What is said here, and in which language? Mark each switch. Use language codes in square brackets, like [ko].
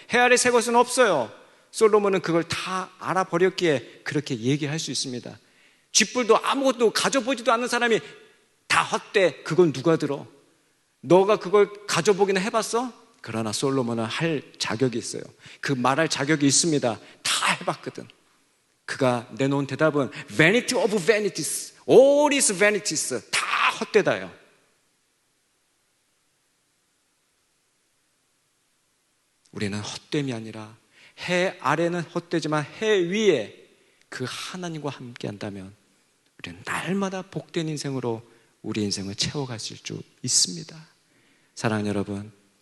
[ko] 해 아래 새 것은 없어요. 솔로몬은 그걸 다 알아버렸기에 그렇게 얘기할 수 있습니다. 쥐뿔도 아무것도 가져보지도 않는 사람이 다 헛돼, 그건 누가 들어? 너가 그걸 가져보기는 해봤어? 그러나 솔로몬은 할 자격이 있어요. 그 말할 자격이 있습니다. 다 해봤거든. 그가 내놓은 대답은 [en] Vanity of vanities, all is vanities, [ko] 다 헛되다요. 우리는 헛됨이 아니라 해 아래는 헛되지만 해 위에 그 하나님과 함께 한다면 우리는 날마다 복된 인생으로 우리 인생을 채워가실 줄 있습니다. 사랑하는 여러분,